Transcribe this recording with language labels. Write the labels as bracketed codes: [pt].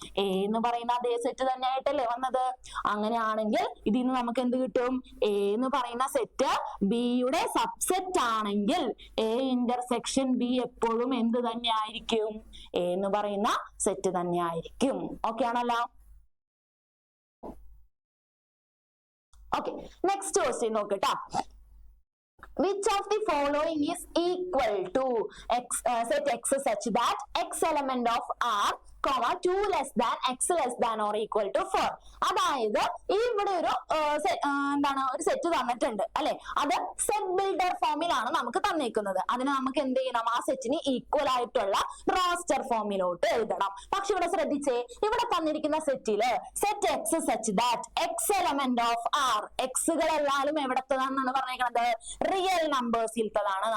[ml] A എന്ന് പറയുന്ന അതേ സെറ്റ് തന്നെ ആയിട്ടല്ലേ വന്നത്? അങ്ങനെയാണെങ്കിൽ ഇതിൽ നിന്ന് നമുക്ക് എന്ത് കിട്ടും? എ എന്ന് പറയുന്ന സെറ്റ് ബിയുടെ സബ്സെറ്റ് ആണെങ്കിൽ എ ഇന്റർസെക്ഷൻ ബി എപ്പോഴും എന്ത് തന്നെ ആയിരിക്കും? എ എന്ന് പറയുന്ന സെറ്റ് തന്നെ ആയിരിക്കും. ഓക്കെ ആണല്ലോ. [en] Okay, next question [ml] നോക്കട്ടാ. [en] Which of the following is equal to x set x such that x element of R 2 less than x less than or equal to 4. [ml] അതായത് ഇവിടെ ഒരു എന്താണ് ഒരു സെറ്റ് തന്നിട്ടുണ്ട് അല്ലെ, അത് സെറ്റ് ബിൽഡർ ഫോമിലാണ് നമുക്ക് തന്നേക്കുന്നത്. അതിന് നമുക്ക് എന്ത് ചെയ്യണം, ആ സെറ്റിന് ഈക്വൽ ആയിട്ടുള്ള റോസ്റ്റർ ഫോമിലോട്ട് എഴുതണം. പക്ഷെ ഇവിടെ ശ്രദ്ധിച്ചേ, ഇവിടെ തന്നിരിക്കുന്ന സെറ്റില് [en] set x such that x element of R, [ml] എക്സുകളെല്ലാരും എവിടത്തതാണെന്നാണ് പറഞ്ഞേക്കുന്നത്, റിയൽ നമ്പേഴ്സിലത്തതാണ്.